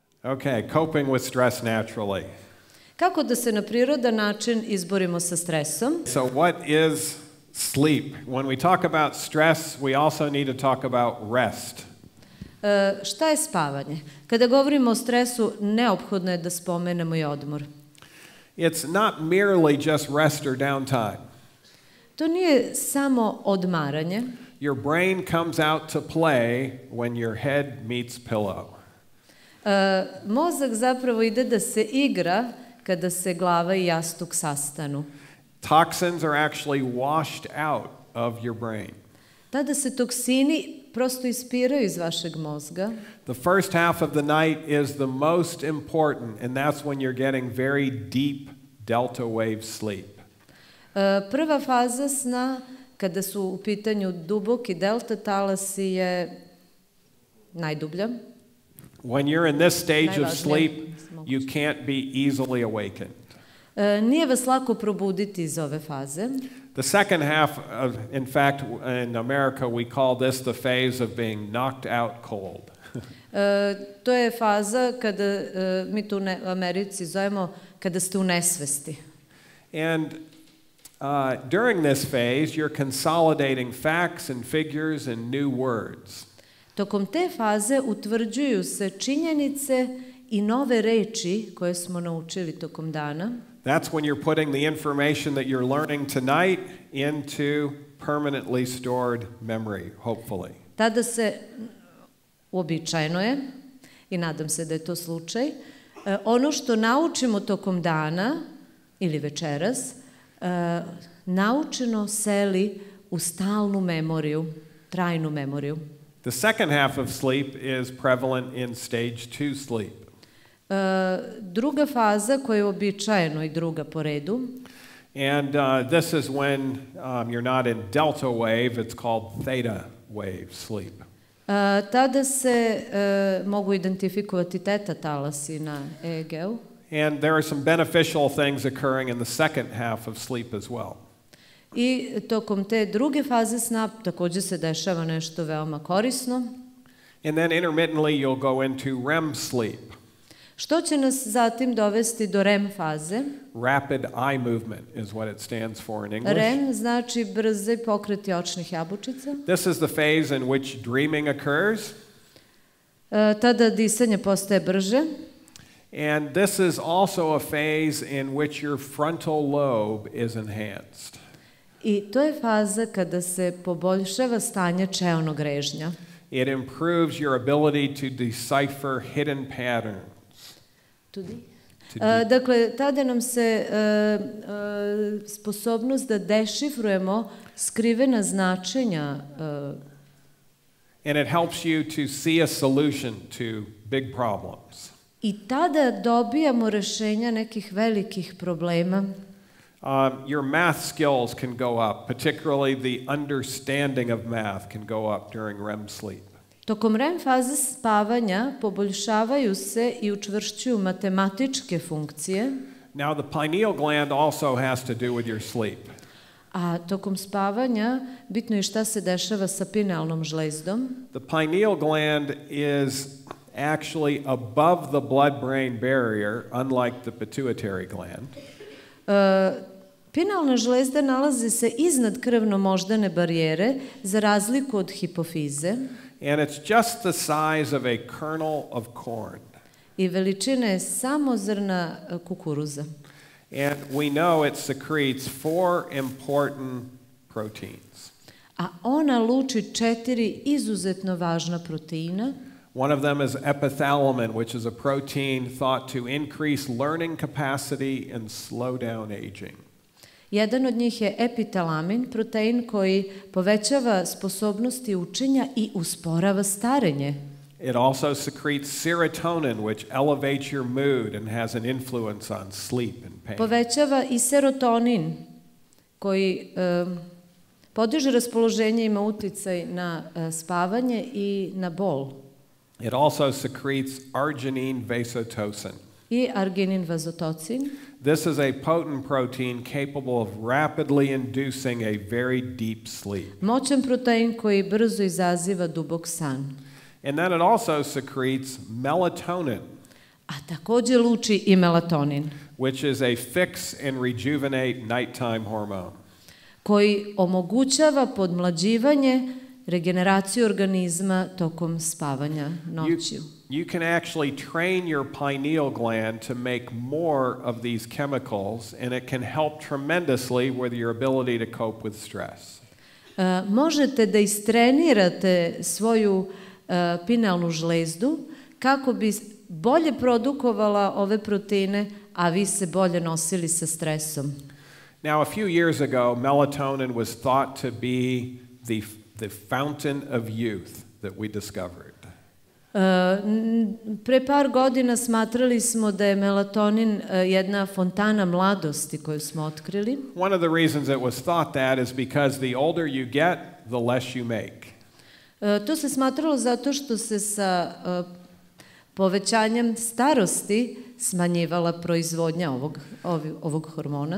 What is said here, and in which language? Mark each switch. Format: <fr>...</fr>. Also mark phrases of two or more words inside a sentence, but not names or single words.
<en>Okay, coping with stress naturally.</en> <sr>Kako da se na prirodan način izborimo sa stresom?</sr> <en>So what is sleep? When we talk about stress, we also need to talk about rest.</en> <sr>Šta je spavanje? Kada govorimo o stresu, neophodno je da spomenemo i odmor.</sr> <en>It's not merely just rest or downtime.</en> <sr>To nije samo odmaranje.</sr> <en>Your brain comes out to play when your head meets pillow.</en> <sr>Mozak zapravo ide da se igra kada se glava i jastuk sastanu.</sr> <en>Toxins are actually washed out of your brain.</en> <sr>Tada se toksini prosto ispiraju iz vašeg mozga.</sr> <en>The first half of the night is the most important, and that's when you're getting very deep delta wave sleep.</en> <sr>Prva faza sna, kada su u pitanju duboki delta talasi, je najdublja.</sr> <en>When you're in this stage of sleep, you can't be easily awakened.</en> <sr>Nije vas lako probuditi iz ove faze.</sr> <en>The second half, in fact, in America, we call this the phase of being knocked out cold.</en> <sr>To je faza kada mi tu u Americi zovemo kada ste u nesvesti.</sr> <en>And during this phase, you're consolidating facts and figures and new words.</en> <sr>Tokom te faze utvrđuju se činjenice i nove reči koje smo naučili tokom dana.</sr> <en>That's when you're putting the information that you're learning tonight into permanently stored memory, hopefully.</en> <sr>Tada se, uobičajeno je, i nadam se da je to slučaj, ono što naučimo tokom dana ili večeras, naučeno seli u stalnu memoriju, trajnu memoriju.</sr> <en>The second half of sleep is prevalent in stage 2 sleep.</en> <sr>Druga faza koja je uobičajeno i druga po redu.</sr> <en>And this is when you're not in delta wave, it's called theta wave sleep.</en> <sr>Tada se mogu identifikovati teta talasi na EEG-u.</sr> <en>And there are some beneficial things occurring in the second half of sleep as well.</en> <sr>I tokom te druge faze sna također se dešava nešto veoma korisno.</sr> <en>And then intermittently you'll go into REM sleep.</en> <sr>Što će nas zatim dovesti do REM faze?</sr> <en>Rapid eye movement is what it stands for in English.</en> <sr>REM znači brzi pokreti očnih jabučica.</sr> <en>This is the phase in which dreaming occurs.</en> <sr>Tada disanje postaje brže.</sr> <en>And this is also a phase in which your frontal lobe is enhanced.</en> <sr>I to je faza kada se poboljšava stanje čeonog režnja.</sr> <en>It improves your ability to decipher hidden patterns.</en> <sr>Dakle, tada nam se sposobnost da dešifrujemo skrivena značenja.</sr> <en>And it helps you to see a solution to big problems.</en> <sr>I tada dobijamo rešenja nekih velikih problema.</sr> <en>Your math skills can go up, particularly the understanding of math can go up during REM sleep.</en> <sr>Tokom REM faze spavanja poboljšavaju se i učvršćuju matematičke funkcije.</sr> <en>Now the pineal gland also has to do with your sleep.</en> <sr>A tokom spavanja bitno je šta se dešava sa pinealnom žlezdom.</sr> <en>The pineal gland is actually above the blood-brain barrier, unlike the pituitary gland.</en> <sr>Pinealna žlezda nalazi se iznad krvno-moždane barijere, za razliku od hipofize.</sr> <en>And it's just the size of a kernel of corn.</en> <sr>I veličina je samo zrna kukuruza.</sr> <en>And we know it secretes 4 important proteins.</en> <sr>A ona luči 4 izuzetno važna proteina.</sr> <en>One of them is epithalamin, which is a protein thought to increase learning capacity and slow down aging.</en> <sr>Jedan od njih je epitalamin, protein koji povećava sposobnosti učenja i usporava starenje.</sr> <en>It also secretes serotonin, which elevates your mood and has an influence on sleep and pain.</en> <sr>Povećava i serotonin koji podiže raspoloženje, ima uticaj na spavanje i na bol.</sr> <en>It also secretes arginine vasotosin.</en> <sr>I arginin vazotocin.</sr> <en>This is a potent protein capable of rapidly inducing a very deep sleep.</en> <sr>Moćan protein koji brzo izaziva dubok san.</sr> <en>And then it also secretes melatonin.</en> <sr>a takođe luči i melatonin,</sr> <en>which is a fix and rejuvenate nighttime hormone.</en> <sr>koji omogućava podmlađivanje, regeneraciju organizma tokom spavanja noću.</sr> <en>You can actually train your pineal gland to make more of these chemicals, and it can help tremendously with your ability to cope with stress.</en> <sr>Možete da istrenirate svoju pinealnu žlezdu kako bi bolje produkovala ove proteine, a vi se bolje nosili sa stresom.</sr> <en>Now, a few years ago, melatonin was thought to be the fountain of youth that we discovered.</en> <sr>Pre par godina smatrali smo da je melatonin jedna fontana mladosti koju smo otkrili.</sr> <en>One of the reasons it was thought that is because the older you get, the less you make.</en> <sr>To se smatralo zato što se sa povećanjem starosti smanjivala proizvodnja ovog hormona.</sr>